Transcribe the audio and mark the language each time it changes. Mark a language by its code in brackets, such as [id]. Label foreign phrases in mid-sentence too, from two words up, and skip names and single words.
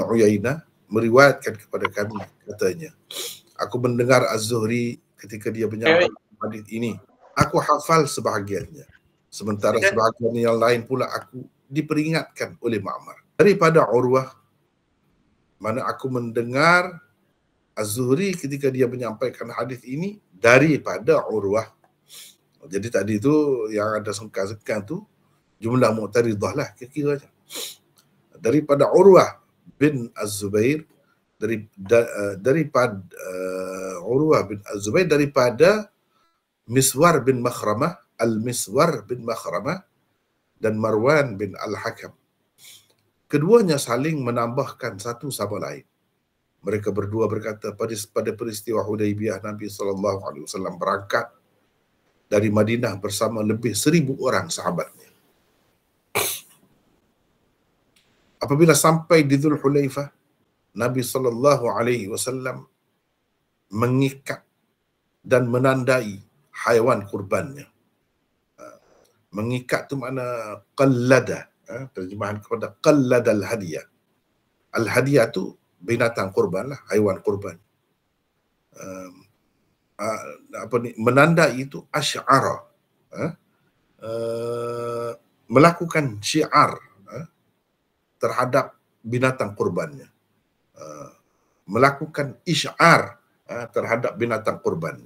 [ms] Uyainah, meriwayatkan kepada kami, katanya aku mendengar Az-Zuhri ketika dia menyampaikan hadis ini, aku hafal sebahagiannya, sementara sebahagian yang lain pula aku diperingatkan oleh Ma'mar daripada Urwah, mana aku mendengar Az-Zuhri ketika dia menyampaikan hadis ini daripada Urwah. Jadi tadi tu yang ada sengkang-sengkang tu [ar] جملة معترضة [ms] lah kira-kira daripada Urwah bin Az-Zubair, daripada Urwah bin Az-Zubair, daripada Miswar bin Makhramah, Al-Miswar bin Makhramah dan Marwan bin Al-Hakam. Keduanya saling menambahkan satu sama lain. Mereka berdua berkata, pada peristiwa Hudaibiyah Nabi SAW berangkat dari Madinah bersama lebih 1,000 orang sahabatnya. Apabila sampai di Dzul Hulaifah, Nabi SAW mengikat dan menandai haiwan kurbannya. Mengikat tu makna qallada, terjemahan kepada [ar] قلد الهدية. [ms] Al-hadiyah tu binatang kurban lah, haiwan kurban. Menandai itu asy'ara, melakukan syiar terhadap binatang kurbannya, melakukan isy'ar terhadap binatang kurbannya.